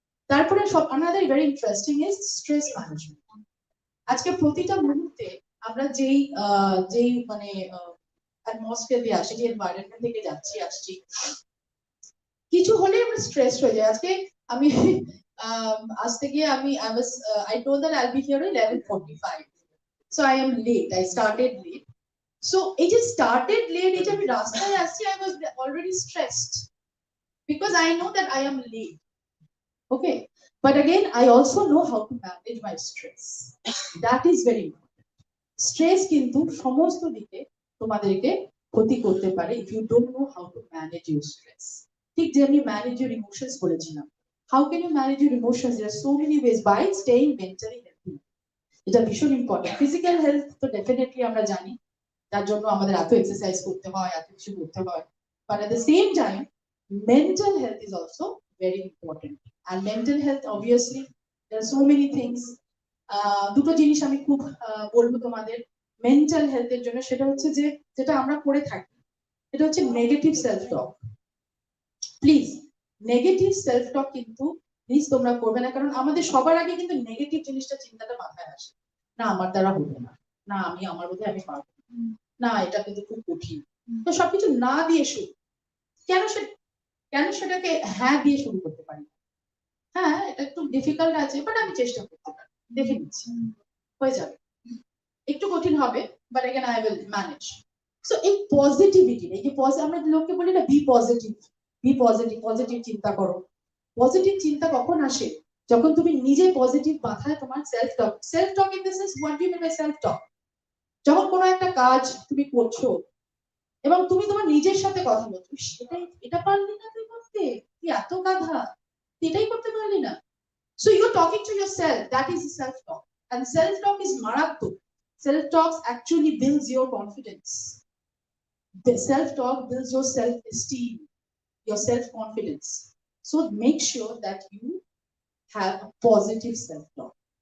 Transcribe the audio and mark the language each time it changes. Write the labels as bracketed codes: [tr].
[en] তারপরে another very interesting is stress management. [bn] আজকে প্রতিটা মুহূর্তে আমরা যেই মানে অ্যাটমসফিয়ার দিয়ে আসছি, যে এনভায়রনমেন্ট থেকে যাচ্ছি আসছি, কিছু হলে আমরা স্ট্রেস হয়ে যায়। আজকে আমি আসতে গিয়ে [en] I told that I'll be here at 11:45, so I am late. I started late. So it just started late. It [bn] আমি রাস্তায় আসছি, [en] I was already stressed because I know that I am late. Okay, but again I also know how to manage my stress. That is very important. Stress [bn] কিন্তু সমস্ত দিকে তোমাদেরকে ক্ষতি করতে পারে [en] if you don't know how to manage your stress. [bn] ঠিক যে আমি [en] manage your emotions [bn] বলেছিলাম, [en] how can you manage your emotions? There are so many ways. By staying mentally healthy, [bn] এটা ভীষণ ইম্পর্টেন্ট। ফিজিক্যাল হেলথ তো ডেফিনেটলি আমরা জানি, তার জন্য আমাদের এত এক্সারসাইজ করতে হয়, এত কিছু করতে হয়, [en] But at the same time mental health is also very important. And mental health, obviously there are so many things. [bn] দুটো জিনিস আমি খুব বলবো তোমাদের মেন্টাল হেলথের জন্য, সেটা হচ্ছে যে যেটা আমরা করে থাকি, এটা হচ্ছে negative self talk. Please negative self টক কিন্তু প্লিজ তোমরা করবে না, কারণ আমাদের সবার আগে কিন্তু নেগেটিভ জিনিসটা চিন্তাটা মাথায় আসে, না আমার দ্বারা হবে না, না আমার বোধহয় আমি পারবো না, এটা কিন্তু খুব কঠিন। তো সবকিছু না দিয়ে শুরু, কেন সেটাকে হ্যাঁ দিয়ে শুরু করতে পারি? হ্যাঁ এটা একটু ডিফিকাল্ট আছে, বাট আমি চেষ্টা করতে পারি, দেখে নিচ্ছি হয়ে যাবে। একটু কঠিন হবে, but again [en] I will manage. [bn] So এই পজিটিভিটি, এই যে আমরা লোককে বলি না [en] be positive, [bn] পজিটিভ চিন্তা করো। পজিটিভ চিন্তা কখন আসে? যখন তুমি নিজে পজিটিভ মাথায় তোমার self talk [en] In this is what do you mean by self talk. [bn] যখন কোনো একটা কাজ তুমি করছো এবং তুমি তোমার নিজের সাথে কথা বলছো, এটা পারলি না তুই করতে, তুই এত গাধা, তুই এটাই করতে পারলি না। [en] So you're talking to yourself, that is self talk, and self talk is maratmak. Self talk actually builds your confidence. The self talk builds your self esteem, your self confidence. So make sure that you have a positive self talk.